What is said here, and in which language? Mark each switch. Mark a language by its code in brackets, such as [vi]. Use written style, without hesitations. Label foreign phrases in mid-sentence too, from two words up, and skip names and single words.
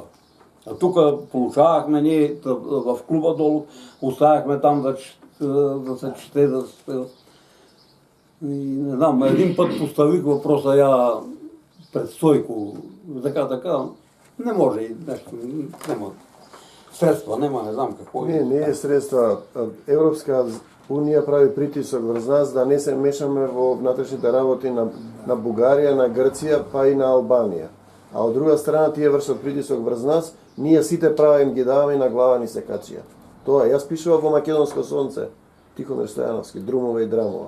[bg] А тук получавахме ние в клуба долу, оставяхме там да се чете, не знам, един път поставих въпроса пред Стойко, така, не може и нещо, няма средства, не знам какво. Не е средства. [mk] Европска Унија прави притисок врз нас да не се мешаме во внатрешните работи на Бугарија, на Грција, па и на Албанија. А од друга страна тие вршат притисок врз нас, ние сите права им ги даваме на глава ни се качија. Тоа јас пишував во Македонско сонце, Тихомир Стојановски, Друмова и Драмова.